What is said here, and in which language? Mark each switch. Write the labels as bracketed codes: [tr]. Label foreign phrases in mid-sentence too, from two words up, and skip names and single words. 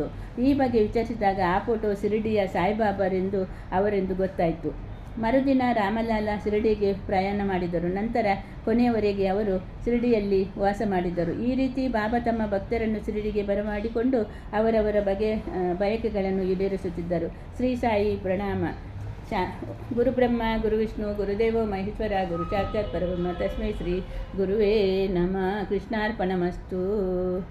[kn] ಈ ಬಗ್ಗೆ ವಿಚಾರಿಸಿದಾಗ ಆ ಫೋಟೋ ಶಿರಡಿಯ ಸಾಯಿಬಾಬಾರೆಂದು ಅವರೆಂದು ಗೊತ್ತಾಯಿತು. ಮರುದಿನ ರಾಮಲಾಲ ಶಿರಡಿಗೆ ಪ್ರಯಾಣ ಮಾಡಿದರು. ನಂತರ ಕೊನೆಯವರೆಗೆ ಅವರು ಶಿರಡಿಯಲ್ಲಿ ವಾಸ ಮಾಡಿದರು. ಈ ರೀತಿ ಬಾಬಾ ತಮ್ಮ ಭಕ್ತರನ್ನು ಶಿರಡಿಗೆ ಬರಮಾಡಿಕೊಂಡು ಅವರವರ ಬಯಕೆಗಳನ್ನು ಈಡೇರಿಸುತ್ತಿದ್ದರು. ಶ್ರೀ ಸಾಯಿ ಪ್ರಣಾಮ. [sa] ಗುರು ಬ್ರಹ್ಮ ಗುರು ವಿಷ್ಣು ಗುರುದೇವೋ ಮಹೇಶ್ವರ ಗುರು ಸಾಕ್ಷಾತ್ ಪರಬ್ರಹ್ಮ ತಸ್ಮೈ ಶ್ರೀ ಗುರುವೇ ನಮಃ. [kn] ಕೃಷ್ಣಾರ್ಪಣಮಸ್ತು.